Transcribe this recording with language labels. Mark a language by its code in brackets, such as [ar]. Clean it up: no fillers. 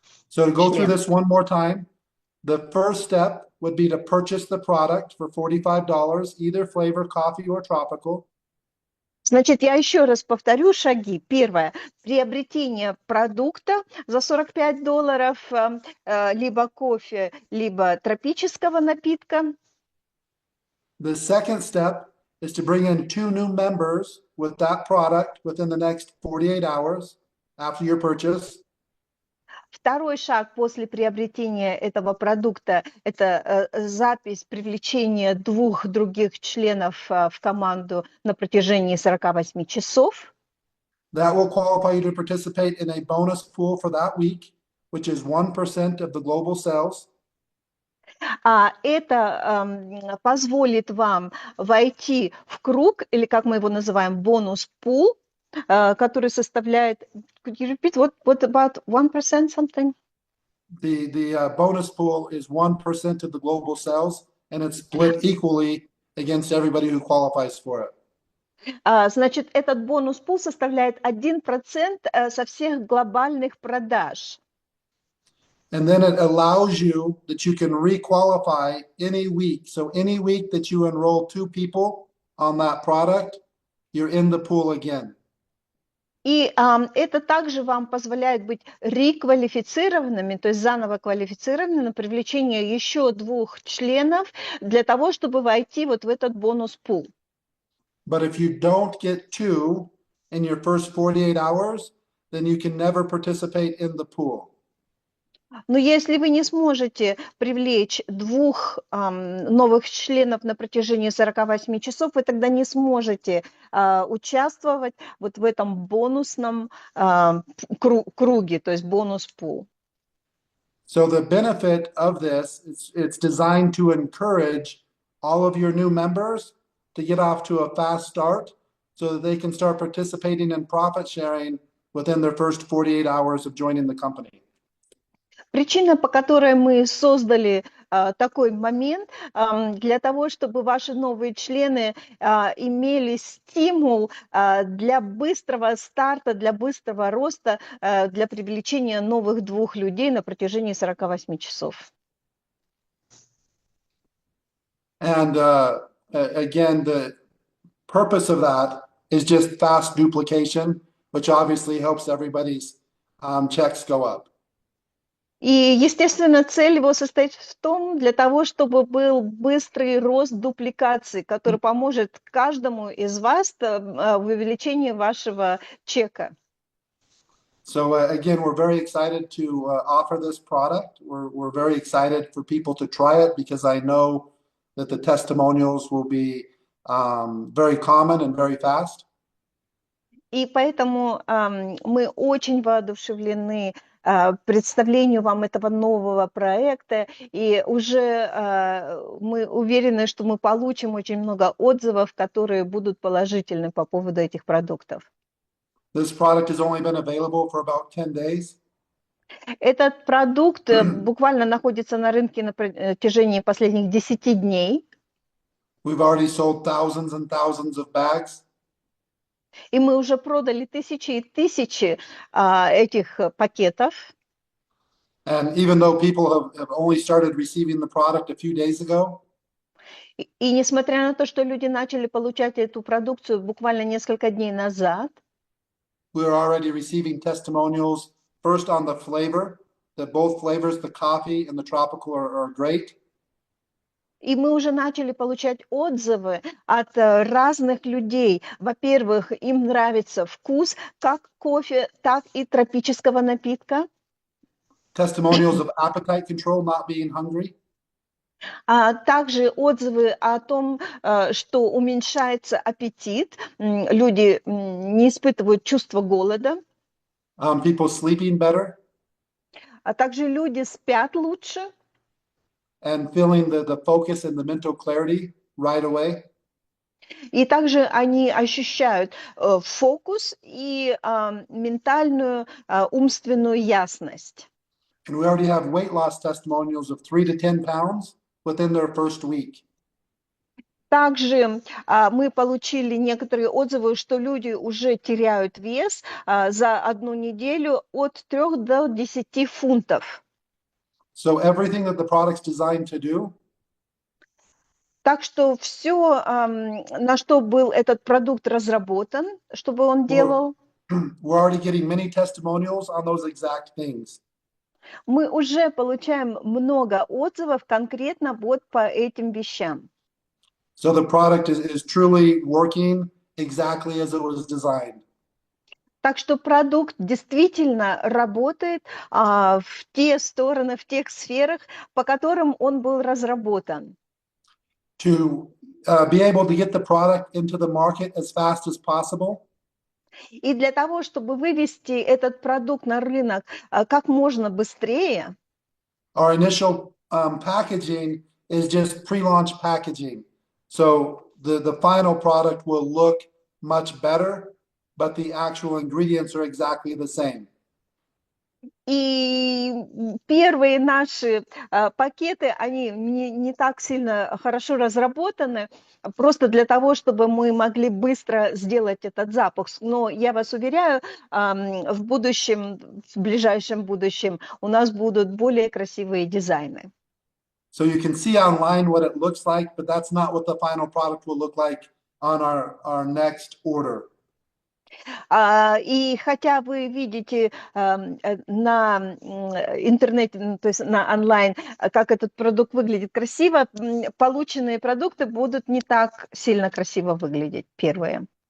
[en] So to go through this one more time, the first step would be to purchase the product for $45, either flavor, coffee, or tropical. [ru] Значит, я еще раз повторю шаги. Первое. Приобретение продукта за $45, либо кофе, либо тропического напитка. [en] The second step is to bring in 2 new members with that product within the next 48 hours after your purchase. [ru] Второй шаг после приобретения этого продукта – это запись привлечения 2 других членов в команду на протяжении 48 часов. [en] That will qualify you to participate in a bonus pool for that week, which is 1% of the global sales. [ru] Это позволит вам войти в круг, или как мы его называем, бонус-пул, который составляет, [en] could you repeat, what about 1% something? The bonus pool is 1% of the global sales, and it's split equally against everybody who qualifies for it. [ru] Значит, этот бонус-пул составляет 1% со всех глобальных продаж. [en] And then it allows you that you can re-qualify any week. So any week that you enroll 2 people on that product, you're in the pool again. [ru] И это также вам позволяет быть реквалифицированными, то есть заново квалифицированными на привлечение еще 2 членов для того, чтобы войти вот в этот бонус-пул. [en] But if you don't get 2 in your first 48 hours, then you can never participate in the pool. [ru] Но если вы не сможете привлечь 2 новых членов на протяжении 48 часов, вы тогда не сможете участвовать вот в этом бонусном круге, то есть бонус-пул. [en] So the benefit of this, it's designed to encourage all of your new members to get off to a fast start so that they can start participating in profit sharing within their first 48 hours of joining the company. [ru] Причина, по которой мы создали такой момент, для того, чтобы ваши новые члены имели стимул для быстрого старта, для быстрого роста, для привлечения новых 2 людей на протяжении 48 часов. [en] And again, the purpose of that is just fast duplication, which obviously helps everybody's checks go up. [ru] И, естественно, цель его состоит в том, для того, чтобы был быстрый рост дупликации, который поможет каждому из вас в увеличении вашего чека. [en] So again, we're very excited to offer this product. We're very excited for people to try it because I know that the testimonials will be very common and very fast. [ru] И поэтому мы очень воодушевлены представлению вам этого нового проекта, и уже мы уверены, что мы получим очень много отзывов, которые будут положительны по поводу этих продуктов. [en] This product has only been available for about 10 days. [ru] Этот продукт буквально находится на рынке на протяжении последних 10 дней. [en] We've already sold thousands and thousands of bags. [ru] И мы уже продали тысячи и тысячи этих пакетов. [en] And even though people have only started receiving the product a few days ago, [ru] И несмотря на то, что люди начали получать эту продукцию буквально несколько дней назад, [en] we're already receiving testimonials first on the flavor, that both flavors, the coffee and the tropical are great. [ru] и мы уже начали получать отзывы от разных людей. Во-первых, им нравится вкус как кофе, так и тропического напитка. [en] Testimonials of appetite control, not being hungry. [ru] А также отзывы о том, что уменьшается аппетит, люди не испытывают чувство голода, [en] People sleeping better [ru] а также люди спят лучше. [en] and feeling the focus and the mental clarity right away. [ru] И также они ощущают фокус и ментальную, умственную ясность. [en] And we already have weight loss testimonials of 3 to 10 pounds within their first week. [ru] Также мы получили некоторые отзывы, что люди уже теряют вес за 1 неделю от 3 до 10 фунтов. [en] So everything that the product's designed to do [ru] Так что все, на что был этот продукт разработан, чтобы он делал, [en] we're already getting many testimonials on those exact things. [ru] мы уже получаем много отзывов конкретно вот по этим вещам. [en] So the product is truly working exactly as it was designed. [ru] Так что продукт действительно работает в те стороны, в тех сферах, по которым он был разработан. [en] To be able to get the product into the market as fast as possible, [ru] И для того, чтобы вывести этот продукт на рынок как можно быстрее, [en] our initial packaging is just pre-launch packaging. So the final product will look much better, but the actual ingredients are exactly the same. [ru] и первые наши пакеты, они не так сильно хорошо разработаны, просто для того, чтобы мы могли быстро сделать этот запуск. Но я вас уверяю, в будущем, в ближайшем будущем у нас будут более красивые дизайны. [en] So you can see online what it looks like, but that's not what the final product will look like on our next order. [ru] И хотя вы видите на интернете, ну, то есть на онлайн, как этот продукт выглядит красиво, полученные продукты будут не так сильно красиво выглядеть, первые.